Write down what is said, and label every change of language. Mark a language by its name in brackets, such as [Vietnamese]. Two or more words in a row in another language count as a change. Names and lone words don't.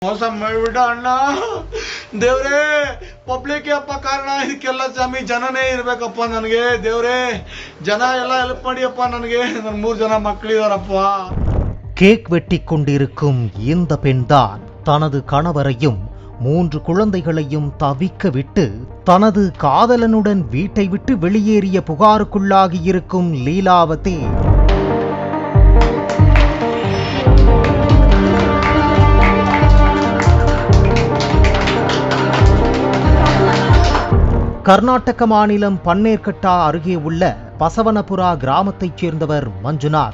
[Kannada] ಮೋಸ ಮಾಡ್ಬಿಡ ಅಣ್ಣ. ದೇವ್ರೇ, ಪಬ್ಲಿಕ್ ಅಪ್ಪ ಕಾರಣ, ಇದಕ್ಕೆಲ್ಲ ಸ್ವಾಮಿ ಜನನೇ ಇರ್ಬೇಕಪ್ಪ ನನಗೆ. ದೇವ್ರೇ, ಜನ ಎಲ್ಲ ಹೆಲ್ಪ್ ಮಾಡಿಯಪ್ಪ ನನಗೆ. ನನ್ನ 3 ಜನ ಮಕ್ಕಳಿದಾರಪ್ಪ. [Tamil] கேக் வெட்டி கொண்டிருக்கும் இந்த பெண்தான் தனது கணவரையும் 3 குழந்தைகளையும் தவிக்க விட்டு தனது காதலனுடன் வீட்டை விட்டு வெளியேறிய புகாருக்குள்ளாகி இருக்கும் லீலாவதி. கர்நாடக மாநிலம் பன்னேர்கட்டா அருகே உள்ள பசவனபுரா கிராமத்தைச் சேர்ந்தவர் மஞ்சுநாத்.